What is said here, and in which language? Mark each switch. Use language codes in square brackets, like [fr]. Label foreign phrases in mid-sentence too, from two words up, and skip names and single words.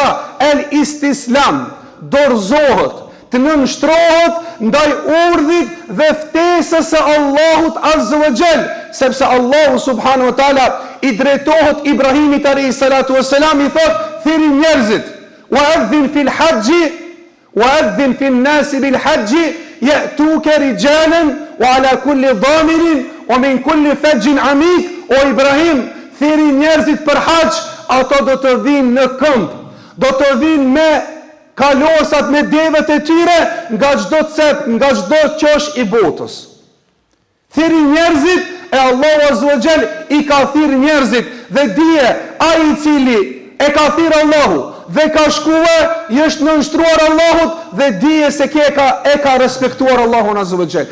[sq] El istislam, dorëzohet, të nënshtrohet ndaj urdhit dhe ftesës së Allahut [ar] عز وجل, [sq] sepse Allahu [ar] سبحانه وتعالى [sq] i drejtohet Ibrahimit [ar] عليه الصلاة والسلام, [sq] i thot: "Thiri njerëzit, [ar] وأذن في الحج وأذن في الناس بالحج يأتوك رجالا وعلى كل ضامر ومن كل فج عميق." [sq] O Ibrahim, thiri njerëzit për haxh, ato do të vinë në këmbë, do të vinë me kalosat, me devet e tyre, nga çdo cep, nga çdo qosh i botës. Thiri njerëzit, e Allahu [ar] عز وجل [sq] i ka thirr njerëzit, dhe dije, ai i cili e ka thirr Allahu dhe ka shkuar, i është nënshtruar Allahut, dhe dije se e ka respektuar Allahun [ar] عز وجل.